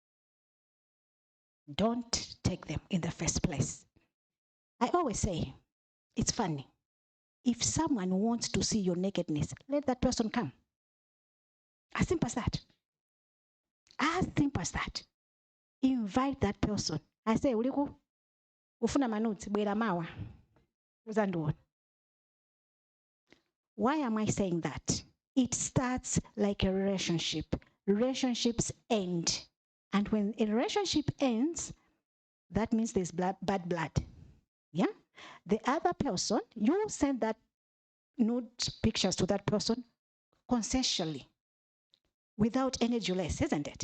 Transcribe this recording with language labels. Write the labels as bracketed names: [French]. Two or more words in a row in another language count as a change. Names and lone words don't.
[English] Don't take them in the first place. I always say, it's funny. If someone wants to see your nakedness, let that person come. As simple as that. As simple as that. Invite that person. I say, [Nyanja] uliku, ufuna manuti, bwera mawa. Uzanduona. [English] Why am I saying that? It starts like a relationship. Relationships end. And when a relationship ends, that means there's bad blood. Yeah? The other person, you send that nude pictures to that person consensually, without any duress, isn't it?